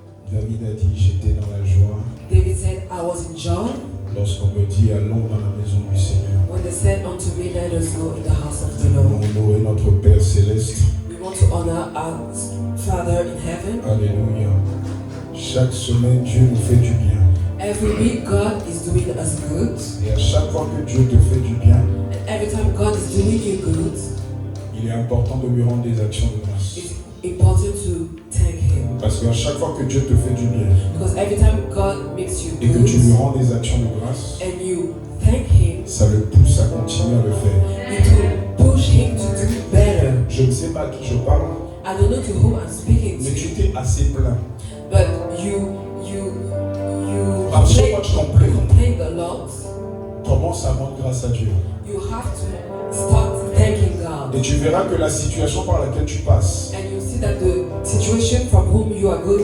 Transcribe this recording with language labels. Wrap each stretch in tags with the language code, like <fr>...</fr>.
<fr>David a dit, j'étais dans la joie.</fr> <en>David said, I was in joy</en> <fr>Lorsqu'on me dit, allons dans la maison du Seigneur.</fr> <en>when they said unto me, let us go in the house of the</en> <fr>Nous</fr> <en>Lord.</en> <fr>allons honorer notre Père Céleste.</fr> <en>We want to honor our Father in heaven.</en> <fr>Alléluia. Chaque semaine, Dieu nous fait du bien.</fr> <en>Every week God is doing us good.</en> <fr>Et à chaque fois que Dieu te fait du bien,</fr> <en>And every time God is doing you good,</en> <fr>il est important de lui rendre des actions de grâce.</fr> <en>it's important to thank Him.</en> <fr>Parce qu'à chaque fois que Dieu te fait du bien</fr> <en>Because every time God makes you</en> <fr>et que tu lui</fr> <en>good</en> <fr>rends des actions de grâce,</fr> <en>and you thank Him,</en> <fr>ça le pousse à continuer à le faire.</fr> <en>it will push Him to do better.</en> <fr>Je ne sais pas à qui je parle,</fr> <en>I don't know to whom I'm speaking</en> <fr>mais tu</fr> <en>to,</en> <fr>t'es assez plaint.</fr> <en>but you So much complain. complain a lot.</en> <fr>Commence à rendre grâce à Dieu.</fr> <en>You have to start thanking God.</en> <fr>Et tu verras que la situation par laquelle tu passes,</fr> <en>And you see that the situation from whom you are going</en>